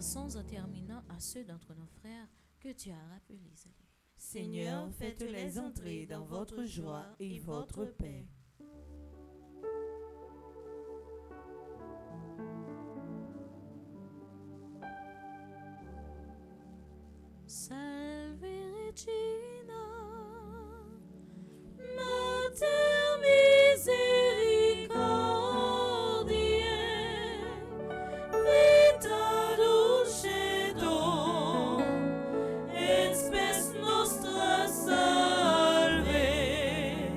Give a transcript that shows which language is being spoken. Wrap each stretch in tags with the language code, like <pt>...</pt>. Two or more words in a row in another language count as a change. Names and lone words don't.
<fr>prions en terminant à ceux d'entre nos frères que tu as rappelés. Seigneur, faites-les entrer dans votre joie et votre paix.</fr> <la>Salve Regina, Mater misericordiae, vita dulcedo, et spes nostra salve.</la>